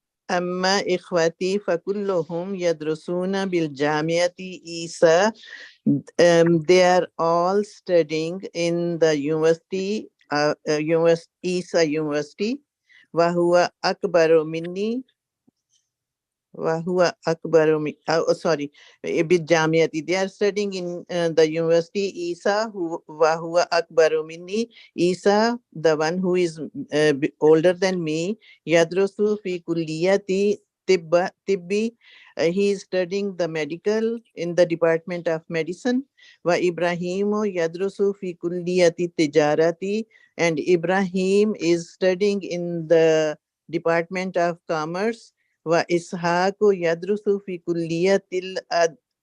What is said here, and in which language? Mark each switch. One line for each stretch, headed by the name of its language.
Arabic: أما إخوتي فكلهم يدرسون بالجامعة إيسا.
English: They are all studying in the university, إيسا University.
Arabic: وهو أكبر مني. وهو أكبر من
English: sorry
Arabic: بالجامعة.
English: They are studying in the university إيسا
Arabic: وهو أكبر مني.
English: Isa, the one who is older than me,
Arabic: يدرس في كلية طب.
English: He is studying the medical in the Department of Medicine.
Arabic: وإبراهيم يدرس في كلية التجارة.
English: And Ibrahim is studying in the Department of Commerce.
Arabic: وإسحاق يدرس في كلية الأدب.